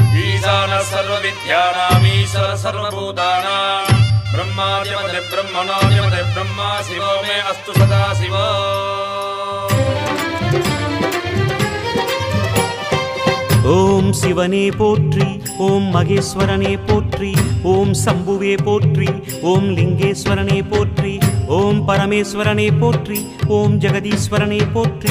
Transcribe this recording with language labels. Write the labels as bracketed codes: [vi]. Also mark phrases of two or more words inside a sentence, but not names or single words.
[sa] ईशान सर्वविद्यानामीश्वर सर्वभूतानां ब्रह्माद्यमते ब्रह्मणोऽद्यमते ब्रह्मा शिवो मे अस्तु सदा शिवो। [ta] ஓம் சிவனே போற்றி, ஓம் மகேஸ்வரனே போற்றி, ஓம் சம்புவே போற்றி, ஓம் லிங்கேஸ்வரனே போற்றி, ஓம் பரமேஸ்வரனே போற்றி, ஓம் ஜெகதீஸ்வரனே போற்றி,